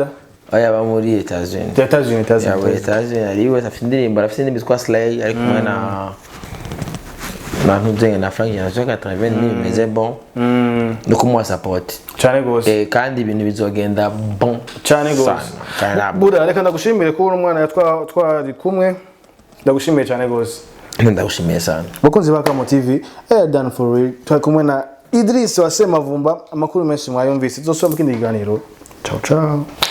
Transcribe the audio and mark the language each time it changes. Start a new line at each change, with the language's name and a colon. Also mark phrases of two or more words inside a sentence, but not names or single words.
Rundi: aya ba muri Etats-Unis ariwe afite indirimbo afite n'indi bitwa Slay ari kumwe na ntuzenge na Frank Yanzoka 80 bimeze bon no kumuha support cyane gose kandi ibintu bizogenda bon cyane gose buda reka ndagushimire ko umwana twari kumwe ndagushimiye cyane gose ndagushimiye sana bakunzi ba Kamo TV
English: done for real
Rundi: twari kumwe na Idris wa Semavumba amakuru menshi mwayumvise tuzosoma mu kindi kiganiro
Italian: ciao ciao